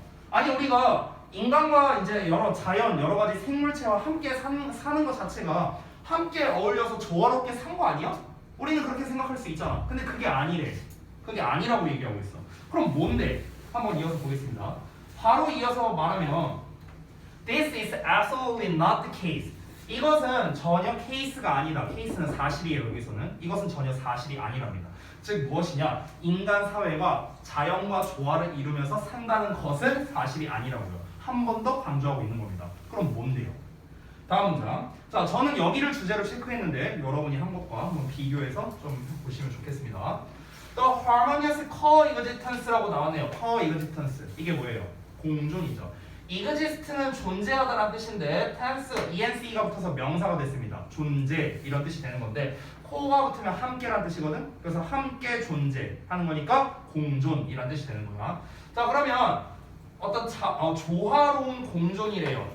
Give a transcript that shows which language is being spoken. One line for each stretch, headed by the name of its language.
Korean: 아니 우리가 인간과 이제 여러 자연, 여러 가지 생물체와 함께 사는 것 자체가 함께 어울려서 조화롭게 산 거 아니야? 우리는 그렇게 생각할 수 있잖아. 근데 그게 아니래. 그게 아니라고 얘기하고 있어. 그럼 뭔데? 한번 이어서 보겠습니다. 바로 이어서 말하면
English: This is absolutely not the case.
Korean: 이것은 전혀 케이스가 아니다. 케이스는 사실이에요. 여기서는 이것은 전혀 사실이 아니랍니다. 즉 무엇이냐? 인간 사회가 자연과 조화를 이루면서 산다는 것은 사실이 아니라고요. 한 번 더 강조하고 있는 겁니다. 그럼 뭔데요? 다음 문장. 자, 저는 여기를 주제로 체크했는데 여러분이 한 것과 한번 비교해서 좀 보시면 좋겠습니다.
English: The harmonious coexistence라고
Korean: 나왔네요. coexistence. 이게 뭐예요? 공존이죠. exist는 존재하다라는 뜻인데 tense, ence가 붙어서 명사가 됐습니다. 존재 이런 뜻이 되는 건데 co가 붙으면 함께라는 뜻이거든. 그래서 함께 존재하는 거니까 공존이라는 뜻이 되는 거야. 자, 그러면 어떤 조화로운 공존이래요.